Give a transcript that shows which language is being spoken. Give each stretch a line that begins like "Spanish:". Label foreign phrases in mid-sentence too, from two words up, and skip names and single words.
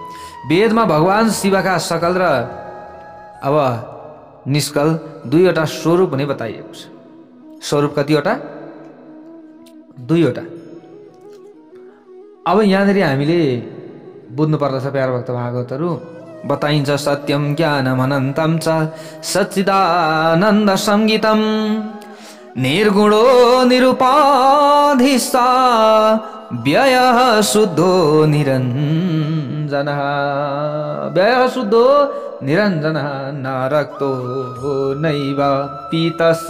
Nepali: वेदमा भगवान शिवका सकल र अब निष्कल 2वटा स्वरूप भने बताइएको छ। स्वरूप कतिवटा? 2वटा। अब यहाँनिर हामीले बुझ्नु पर्दछ प्यार भक्त भागवतहरू, बताइन्छ
Sanskrit: सत्यम ज्ञानम अनन्तं च सच्चिदानन्द संगीतम निर्गुणो निरुपाधिसा व्ययः शुद्धो निरञ्जनः। व्ययः शुद्धो निरञ्जनः न रक्तो नैव पीतस्य